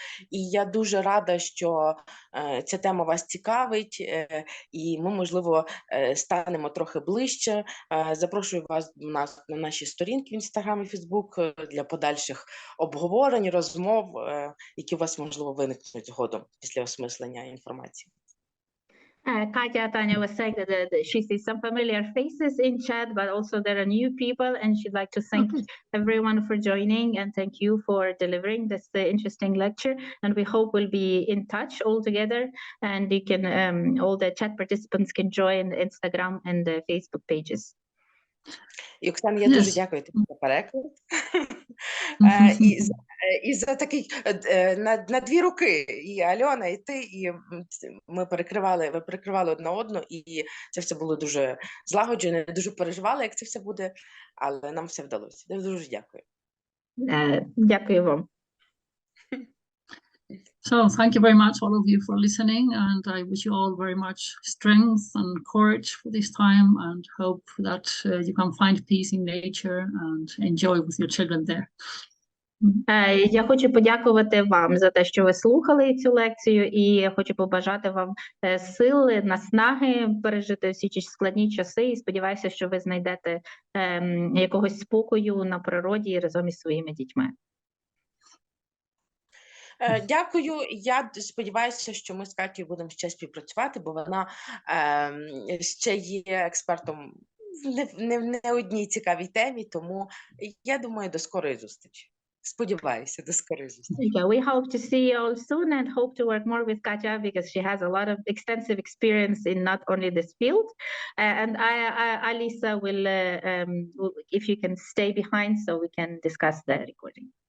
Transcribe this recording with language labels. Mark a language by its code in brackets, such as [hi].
[uk] І я дуже рада, що ця тема вас цікавить, і ми, можливо, станемо трохи ближче. Запрошую вас на наші сторінки в Інстаграм і Фейсбук для подальших обговорень, розмов, які у вас, можливо, виникнуть згодом після осмислення інформації. [en] Katya, Tanya was saying that she sees some familiar faces in chat, but also there are new people, and she'd like to thank everyone for joining and thank you for delivering this interesting lecture. And we hope we'll be in touch all together, and you can all the chat participants can join Instagram and the Facebook pages. [uk] І, Оксана, я дуже дякую тобі за переклад. І за такий на дві руки, і Альона, і ти, і ви перекривали одна одну, і це все було дуже злагоджено, дуже переживали, як це все буде, але нам все вдалося. Дуже дякую. Дякую вам. [en] So thank you very much, all of you, for listening, and I wish you all very much strength and courage for this time, and hope that you can find peace in nature and enjoy with your children there. [uk] Я хочу подякувати вам за те, що ви слухали цю лекцію, і я хочу побажати вам сили, наснаги пережити всі ці складні часи, і сподіваюся, що ви знайдете якогось спокою на природі разом із своїми дітьми. Дякую. Я сподіваюся, що ми з Катєю будемо ще співпрацювати, бо вона ще є експертом в не одній цікавій темі, тому я думаю, до скорої зустрічі. Сподіваюся, до скорої зустрічі. [en] Yeah, we hope to see you all soon and hope to work more with Katya because she has a lot of extensive experience in not only this field. And Alisa will, if you can stay behind so we can discuss the recording.